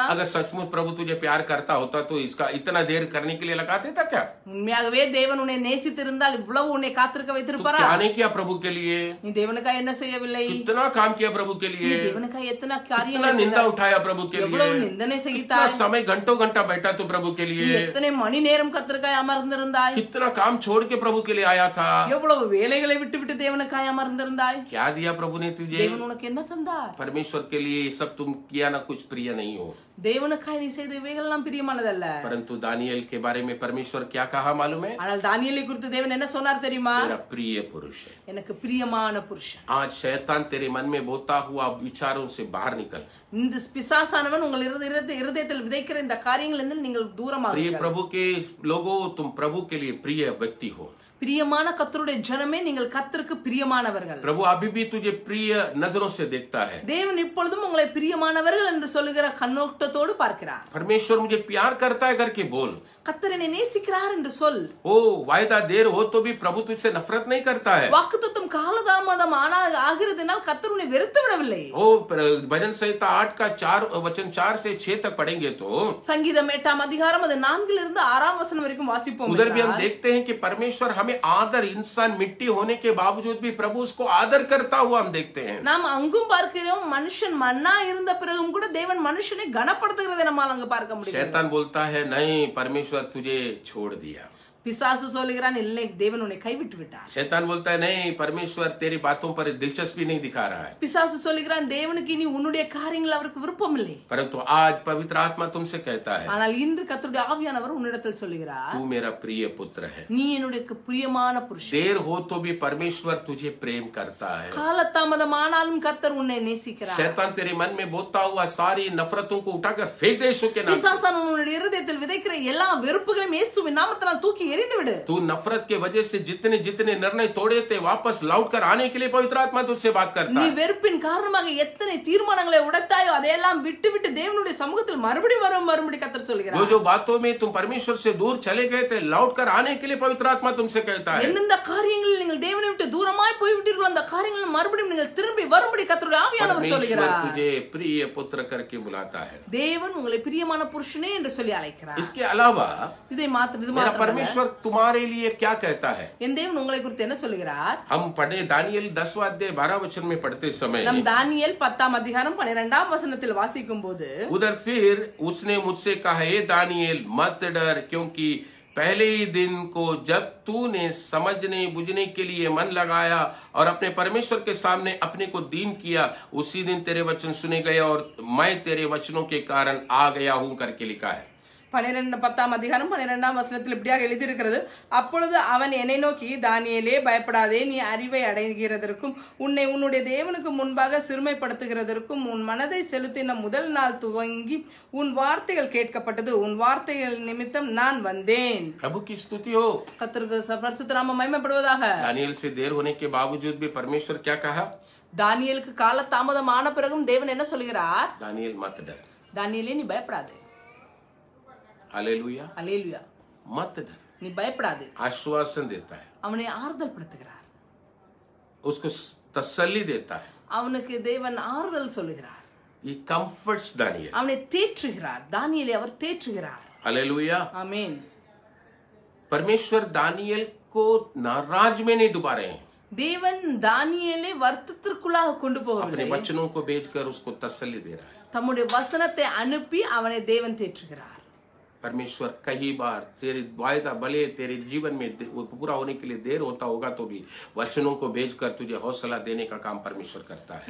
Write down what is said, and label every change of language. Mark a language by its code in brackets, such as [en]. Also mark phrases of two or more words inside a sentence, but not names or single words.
[hi] अगर सचमुच प्रभु तुझे प्यार करता होता तो इसका इतना देर करने के लिए लगा देता क्या? [ta] உண்மையாகவே தேவன் உன்னை நேசித்திருந்தால் இவ்வளவு உன்னை காத்திருக்க வைத்திருப்பாரா? [hi] क्या नहीं किया प्रभु के लिए? [ta] நீ தேவனுக்காக என்ன செய்யவில்லை? [hi] कितना काम किया प्रभु के [ta] நீ [hi] लिए? [ta] தேவனுக்காக எத்தனை [hi] कितना [ta] காரியங்களை [hi] निंदा उठाया प्रभु के लिए? [ta] எவ்வளவு நிந்தனை [hi] कितना [ta] செய்தாய்? [hi] समय घंटों घंटा बैठा तू प्रभु के [ta] நீ [hi] लिए? [ta] எத்தனை மணி நேரம் கர்த்தருக்காய் அமர்ந்திருந்தாய்? [hi] कितना काम छोड़ के प्रभु के लिए आया था? [ta] எவ்வளவு வேலைகளை விட்டு விட்டு தேவனுக்காய் அமர்ந்திருந்தாய்? [hi] क्या दिया प्रभु ने तुझे? [ta] தேவன் உனக்கு என்ன தந்தார்? [hi] परमेश्वर के लिए ये सब तुम किया ना कुछ प्रिय नहीं हो। [ta] தேவனுக்காய் நீ செய்த இவைகளெல்லாம் பிரியமானதல்ல. [hi] परंतु दानियल के बारे में परमेश्वर क्या कहा मालूम है? [ta] ஆனால் தானியேலை குறித்து தேவன் என்ன சொன்னார் தெரியுமா? [hi] मेरा प्रिय पुरुष है। [ta] எனக்கு பிரியமான புருஷன். [hi] आज शैतान तेरे मन में बोता हुआ विचारों से बाहर निकल। [ta] இந்த பிசாசானவன் உங்கள் இருதயத்தில் விதைக்கிற இந்த காரியங்களிலிருந்து நீங்கள் தூரமாக [hi] प्रिय [ta] இருங்கள். [hi] प्रभु के लोगों, तुम प्रभु के लिए प्रिय व्यक्ति हो। [ta] பிரியமான கர்த்தருடைய ஜனமே நீங்கள் கர்த்தருக்கு பிரியமானவர்கள். [hi] प्रभु अभी भी तुझे प्रिय नजरों से देखता है। [ta] தேவன் இப்பொழுதும் உங்களை பிரியமானவர்கள் என்று சொல்லுகிற கண்ணோட்டத்தோடு பார்க்கிறார். [hi] परमेश्वर मुझे प्यार करता है करके बोल। [ta] கர்த்தர் என்னை நேசிக்கிறார் என்று சொல். [hi] ओ वायदा देर हो तो भी प्रभु तुझसे नफरत नहीं करता है। [ta] வாக்குத்தத்தம் காலதாமதம் ஆகிறதுனால் கர்த்தர் உன்னை வெறுத்து விடவில்லை. [hi] ओ भजन संहिता 8 का 4 वचन 4 से 6 तक पढ़ेंगे तो [ta] சங்கீதம் 8ஆம் அதிகாரம் அது 4 இருந்து 6ஆம் வசனம் வரைக்கும் வாசிப்போம். [hi] उधर भी हम देखते हैं कि परमेश्वर हमें आदर, इंसान मिट्टी होने के बावजूद भी प्रभु उसको आदर करता हुआ हम देखते हैं। [ta] நாம் அங்கும் பார்க்கிறோம், மனுஷன் மண்ணா இருந்த பிறகும் கூட தேவன் மனுஷனை கனப்படுத்துகிறதை நம்மால் அங்கு பார்க்க முடியும். [hi] शैतान बोलता है नहीं, परमेश्वर तुझे छोड़ दिया। [ta] பிசாசு சொல்லுகிறான், இல்லை தேவன் உன்னை கைவிட்டு விட்டார். [hi] शैतान बोलता है नहीं, परमेश्वर तेरी बातों पर दिलचस्पी नहीं दिखा रहा है। [ta] பிசாசு சொல்லுகிறான், தேவனுக்கு இனி உன்னுடைய காரியங்கள் அவருக்கு விருப்பம் இல்லை. [hi] परंतु आज पवित्र आत्मा तुमसे कहता है, [ta] ஆனால் இன்று கர்த்தருடைய ஆவியானவர் உன்னிடத்தில் சொல்லுகிறார், [hi] तू मेरा प्रिय पुत्र है। [ta] நீ என்னுடைய பிரியமான புருஷன். [hi] देर हो तो भी परमेश्वर तुझे प्रेम करता है। [ta] காலதாமதமானாலும் கர்த்தர் உன்னை நேசிக்கிறார். [hi] शैतान तेरे मन में बोता हुआ सारी नफरतों को उठाकर फेंक दे यीशु के नाम से। [ta] பிசாசான் உன்னுடைய இருதயத்தில் விதைக்கிற எல்லா வெறுப்புகளையும் இயேசுவின் நாமத்தினால் தூக்கி எறிந்து விடு. [hi] तू नफरत के वजह से जितने जितने निर्णय तोड़े थे वापस लौट कर आने के लिए पवित्र आत्मा तुझसे बात करता [ta] நீ [hi] है। [ta] வெறுப்பின் காரணமாக எத்தனை தீர்மானங்களை உடைத்தாயோ அதையெல்லாம் விட்டு விட்டு தேவனுடைய சமூகத்தில் மறுபடி கர்த்தர் [hi] जो [ta] சொல்கிறார். [hi] जो बातों में तुम परमेश्वर से दूर चले गए थे लौट कर आने के लिए पवित्र आत्मा तुमसे कहता है। [ta] எந்தெந்த காரியங்களில் நீங்கள் தேவனை விட்டு தூரமாய் போய்விட்டீர்களோ அந்த காரியங்கள் மறுபடியும் நீங்கள் திரும்பி வரும்படி கர்த்தருடைய ஆவியானவர் [hi] परमेश्वर [ta] சொல்கிறார். [hi] तुझे प्रिय पुत्र करके बुलाता है। [ta] தேவன் உங்களை பிரியமான புருஷனே என்று சொல்லி அழைக்கிறார். [hi] इसके अलावा [ta] இது [hi] मेरा [ta] மாத்திரம் [hi] परमेश्वर तुम्हारे लिए क्या कहता है? [ta] என் தேவன் உங்களை குறித்து என்ன சொல்கிறார்? [hi] हम पढ़े दानियल 10वां अध्याय 12 वचन में पढ़ते समय [ta] நம் தானியேல் 10ஆம் அதிகாரம் 12ஆம் வசனத்தில் வாசிக்கும் போது [hi] उधर फिर उसने मुझसे कहा, हे दानियल मत डर, क्योंकि पहले ही दिन को जब तूने समझने बुझने के लिए मन लगाया और अपने परमेश्वर के सामने अपने को दीन किया, उसी दिन तेरे वचन सुने गए और मैं तेरे वचनों के कारण आ गया हूं करके लिखा है। [ta] 10ஆம் அதிகாரம் 12ஆம் வசனத்தில் இப்படியாக எழுதியிருக்கிறது, அப்பொழுது அவன் என்னை நோக்கி, தானியேலே பயப்படாதே, நீ அறிவை அடைகிறதற்கும் உன்னை உன்னுடைய தேவனுக்கு முன்பாக சிறுமைப்படுத்துகிறதற்கும் உன் மனதை செலுத்தின முதல் நாள் துவங்கி உன் வார்த்தைகள் கேட்கப்பட்டது, உன் வார்த்தைகள் நிமித்தம் நான் வந்தேன். [hi] प्रभु की स्तुति हो। [ta] கர்த்தருக்கு பரிசுத்த நாமம் மகிமைப்படுவதாக. [hi] दानियल से देर होने के बावजूद भी परमेश्वर क्या कहा? [ta] தானியேலுக்கு கால தாமதமான பிறகும் தேவன் என்ன சொல்கிறார்? [hi] दानियल मत डर। [ta] தானியேலே நீ பயப்படாதே. [hi] हालेलुया। [ta] அல்லேலூயா. [hi] मत डर। [ta] நீ பயப்படாதே. [hi] आश्वासन देता है, [ta] அவனை ஆறுதல் படுத்துகிறார். [hi] उसको तसल्ली देता है। [ta] அவனுக்கு தேவன் ஆறுதல் சொல்லுகிறார். [hi] ये कंफर्ट्स दानियल। [ta] அவனை தேற்றுகிறார். தானியேலை அவர் தேற்றுகிறார். [hi] हालेलुया। [ta] ஆமென். [hi] परमेश्वर दानियल को नाराज में नहीं डुबा रहे हैं। [ta] தேவன் தானியேலை வருத்தத்திற்குள்ளாக கொண்டு [hi] अपने [ta] போகவில்லை. [hi] वचनों को भेजकर उसको तसल्ली दे रहा है। [ta] தம்முடைய வசனத்தை அனுப்பி அவனை தேவன் தேற்றுகிறார். [hi] परमेश्वर कई बार तेरे वायदा भले तेरे जीवन में वो पूरा होने के लिए देर होता होगा तो भी वचनों को भेजकर तुझे हौसला देने का काम परमेश्वर करता है।